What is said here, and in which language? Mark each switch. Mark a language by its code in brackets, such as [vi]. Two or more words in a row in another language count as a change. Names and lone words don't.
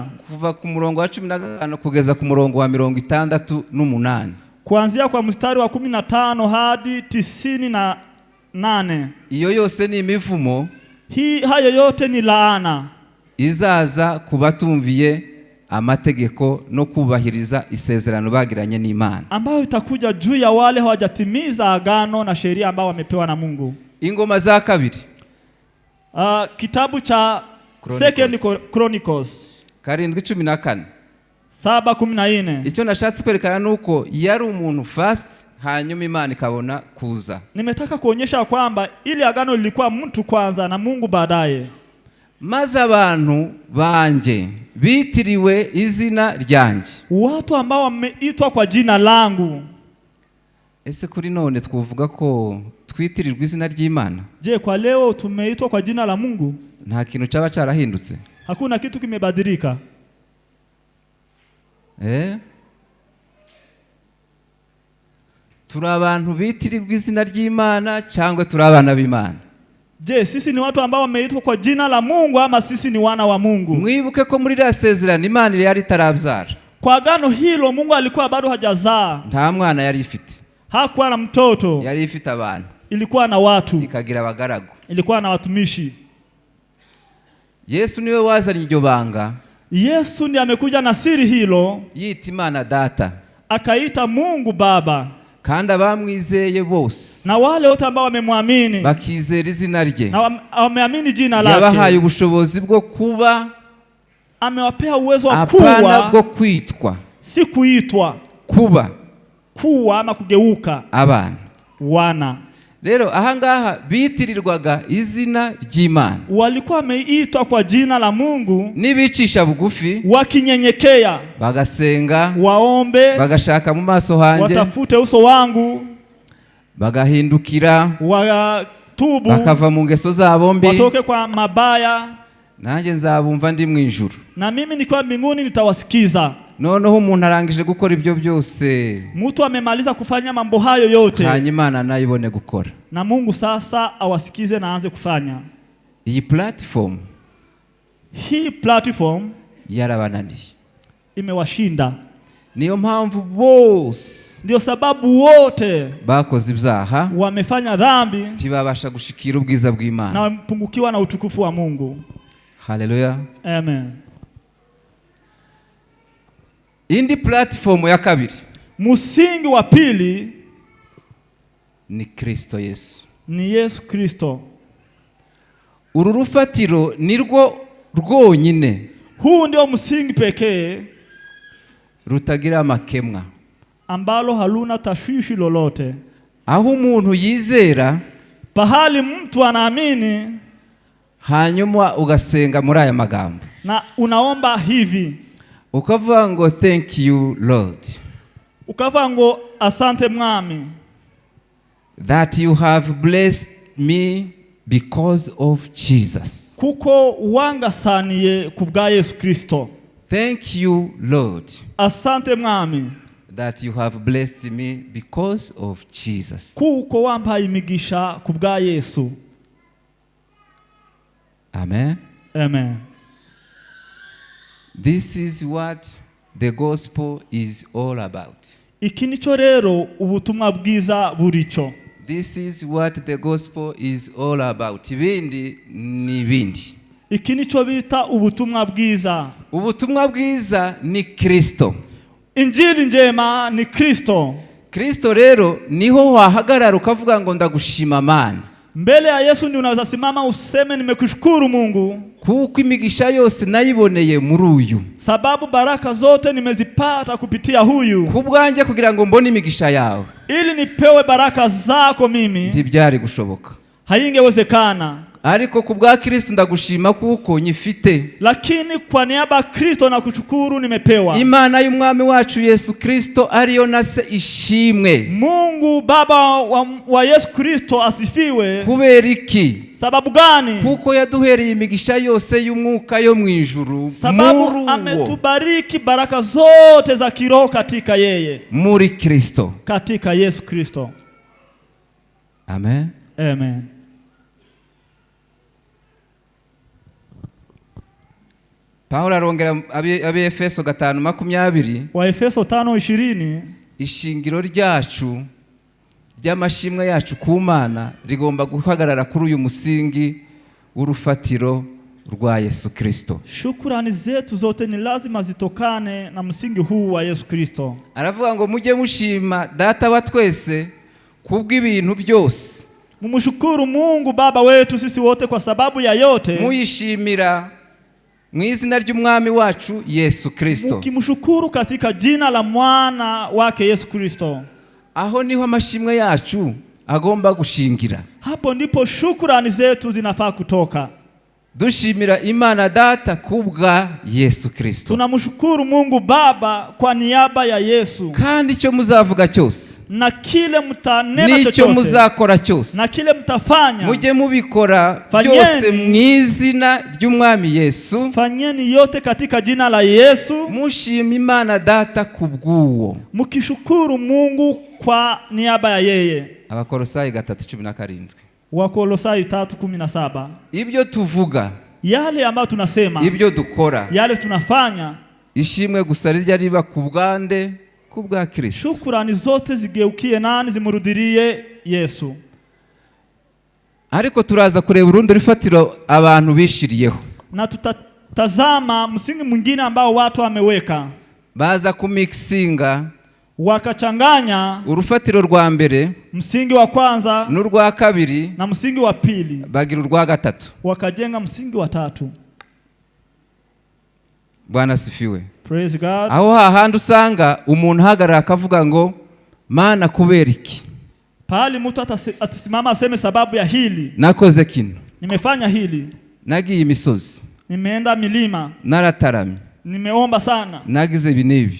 [rn] kuva ku murongo wa 15 kugeza ku murongo wa 68, [sw] kuanzia kwa mstari wa 15 hadi 98. [rn] Iyo yose ni imivumo, [sw] hayo yote ni laana [rn] izaza kubatumviye amategeko no kubahiriza isezerano bagiranye n'Imana, [sw] ambayo itakuja juu ya wale hawajatimiza agano na sheria ambao wamepewa na Mungu. [rn] Ingoma za kabiri, [sw] kitabu cha Second Chronicles 7:14, 7:14. [rn] Icyo nashatse kwerekana nuko yari umuntu fast, hanyuma Imana ikabona kuza. [sw] Nimetaka kuonyesha kwamba ili agano lilikuwa mtu kwanza na Mungu baadaye. [rn] Maze abantu banje bitiriwe izina ryanjye, [sw] watu ambao wameitwa kwa jina langu. [rn] Ese kuri none twovuga ko twitirirwa izina ry'Imana? [sw] Je, kwa leo tumeitwa kwa jina la Mungu? [rn] Nta kintu cyaba cyarahindutse, [sw] hakuna kitu kimebadilika. [rn] Turi abantu bitirirwa izina ry'Imana cyangwa turi abana b'Imana? [sw] Je, sisi ni watu ambao wameitwa kwa jina la Mungu ama sisi ni wana wa Mungu? [rn] Mwibuke ko muri rasezerano Imana yari itarabyara. [sw] Kwa agano hilo Mungu alikuwa bado hajazaa. [rn] Nta mwana yari ifite. [sw] Hakuwa na mtoto. [rn] Yari ifite abantu. [sw] Ilikuwa na watu. [rn] Ikagira abagaragu. [sw] Ilikuwa na watumishi. [rn] Yesu niwe wazanye iryo banga. [sw] Yesu ndiye amekuja na siri hilo. [rn] Yita Imana Data. [sw] Akaita Mungu Baba. [rn] Kandi abamwizeye bose, [sw] na wale wote ambao wamemwamini, [rn] bakizera izina rye, [sw] na wameamini jina lake, [rn] yabahaye ubushobozi bwo kuba, [sw] amewapea uwezo wa kuwa, [rn] apana bwo kwitwa, [sw] si kuitwa, kuwa ama kugeuka [rn] abana, [sw] wana. [rn] Rero ahangaha bitirirwaga izina ry'Imana, [sw] walikuwa wameitwa kwa jina la Mungu, [rn] nibicisha bugufi, [sw] wakinyenyekea, [rn] bagasenga, [sw] waombe, [rn] bagashaka mu maso hanje, [sw] watafute uso wangu, [rn] bagahindukira, [sw] watubu, [rn] bakava mu ngeso zabo mbi, [sw] watoke kwa mabaya, [rn] nanjye nzabumva ndi mu ijuru, [sw] na mimi nikiwa mbinguni nitawasikiza. [rn] Noneho umuntu arangije gukora ibyo byose, [sw] mtu amemaliza kufanya mambo hayo yote, [rn] hanyuma Imana nayibone gukora, [sw] na Mungu sasa awasikize na aanze kufanya. [rn] Iyi platform, [sw] hii platform [rn] yarabananiye, [sw] imewashinda. [rn] Niyo mpamvu bose, [sw] ndio sababu wote [rn] bakoze ibyaha, [sw] wamefanya dhambi, [rn] tibabasha gushikira ubwiza bw'Imana, [sw] na wamepungukiwa na utukufu wa Mungu. Haleluya, amen. [rn] Indi platform ya kabiri, [sw] musingi wa pili [rn] ni Kristo Yesu, [sw] ni Yesu Kristo. [rn] Uru rufatiro nirwo rwonyine, [sw] huu ndio msingi pekee [rn] rutagira makemwa, [sw] ambalo haluna tashwishi lolote. [rn] Aho umuntu yizera, [sw] pahali mtu anaamini, [rn] hanyuma ugasenga muri aya magambo, [sw] na unaomba hivi, [rn] ukavuga ngo [en] thank you Lord, [sw] ukavuga ngo asante mwami [en] that you have blessed me because of Jesus. [rn] kuko wangasaniye kubwa Yesu Kristo. [en] Thank you, Lord, [sw] Asante mwami [en] that you have blessed me because of Jesus. [rn] kuko wampaye imigisha kubwa Yesu. Amen. Amen. [en] This is what the gospel is all about. [rn] Iki nico rero ubutumwa bwiza burico. [en] This is what the gospel is all about. [rn] Ibindi ni bindi. Iki nico bita ubutumwa bwiza. Ubutumwa bwiza ni Kristo. [sw] Injili njema ni Kristo. [rn] Kristo rero niho wahagarara ukavuga ngo ndagushima Mana. [sw] Mbele ya Yesu ndio unaweza simama useme nimekushukuru Mungu. [rn] Kuko imigisha yose nayiboneye muri uyu. [sw] Sababu baraka zote nimezipata kupitia huyu. [rn] Kubwanje kugira ngo mbone imigisha yawe. [sw] Ili nipewe baraka zako mimi. [rn] Ntibyari gushoboka. [sw] Haingewezekana. [rn] Ariko kubwa Kristo ndagushima kuko nyifite. [sw] Lakini kwa niaba ya Kristo nakushukuru nimepewa. [rn] Imana y'umwami wacu Yesu Kristo ariyo nase ishimwe. [sw] Mungu Baba wa Yesu Kristo asifiwe. [rn] Kubera iki? [sw] Sababu gani? [rn] Kuko yaduhereye imigisha yose y'umwuka yo mwijuru. [sw] Sababu ametubariki baraka zote za kiroho katika yeye. [rn] Muri Kristo. [sw] Katika Yesu Kristo. Amen. Amen. [rn] Paulo arongera abe Efeso 5:20. [sw] Wa Efeso 5:20. [rn] Ishingiro ryacu ry'amashimwe yacu ku Mana rigomba guhagarara kuri uyu musingi w'urufatiro rwa Yesu Kristo. [sw] Shukrani zetu zote ni lazima zitokane na msingi huu wa Yesu Kristo. [rn] Aravuga ngo mujye mushima data wa twese kubw'ibintu byose. [sw] Mumshukuru Mungu Baba wetu sisi wote kwa sababu ya yote. [rn] Muyishimira mu izina ry'umwami wacu Yesu Kristo. [sw] Mukimshukuru katika jina la mwana wake Yesu Kristo. [rn] Aho niho amashimwe yacu agomba gushingira. [sw] Hapo ndipo shukrani zetu zinafaa kutoka. [rn] Dushimira Imana Data kubwa Yesu Kristo. [sw] Tunamshukuru Mungu Baba kwa niaba ya Yesu. [rn] Kandi icyo muzavuga cyose, [sw] na kile mtanena chochote, [rn] n'icyo muzakora cyose, [sw] na kile mtafanya, [rn] mujye mubikora byose mu izina ry'umwami Yesu. [sw] Fanyeni yote katika jina la Yesu. [rn] Mushima Imana Data kubwuwo. [sw] Mukishukuru Mungu kwa niaba ya yeye. [rn] Abakolosayi 3:17. [sw] Wakolosai 3:17. [rn] Ibyo tuvuga, [sw] yale ambayo tunasema, [rn] ibyo dukora, [sw] yale tunafanya, [rn] ishimwe gusa rijya riba kubwande kubwa Kristo. [sw] Shukrani zote zigeukie nani? Zimurudirie Yesu. [rn] Ariko turaza kureba urundi rufatiro abantu bishiriyeho. [sw] Na tutatazama msingi mwingine ambao watu wameweka. [rn] Baza kumixinga, [sw] wakachanganya [rn] urufatiro rwa mbere, [sw] msingi wa kwanza [rn] n'urwa kabiri, [sw] na msingi wa pili, [rn] bagira urwa gatatu, [sw] wakajenga msingi wa tatu. Bwana sifiwe. [en] Praise God. [rn] Aho hahandi usanga umuntu hagarara akavuga ngo Mana kubera iki? [sw] Pali mtu atasimama aseme sababu ya hili. [rn] Nakoze kino. [sw] Nimefanya hili. [rn] Nagiye imisozi. [sw] Nimeenda milima. [rn] Narataramye. [sw] Nimeomba sana. [rn] Nagize binibi.